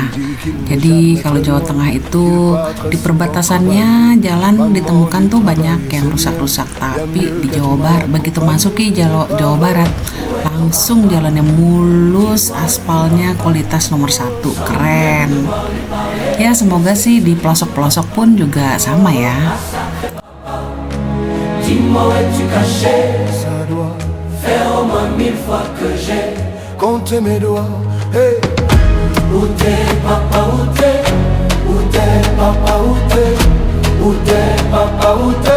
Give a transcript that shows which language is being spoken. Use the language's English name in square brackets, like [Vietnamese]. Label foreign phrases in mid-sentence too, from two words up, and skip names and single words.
[Indonesian] Jadi kalau Jawa Tengah itu di perbatasannya jalan ditemukan tuh banyak yang rusak-rusak, tapi di Jawa Barat begitu masuki Jawa Barat langsung jalannya mulus, aspalnya kualitas nomor 1, keren. Ya semoga sih di pelosok-pelosok pun juga sama ya. [French] Dis-moi où es-tu caché? Ça doit faire au moins 1000 fois que j'ai compté mes doigts. Hey. Où t'es, papa, où t'es? Où t'es, papa, où t'es? Où t'es, papa, où t'es?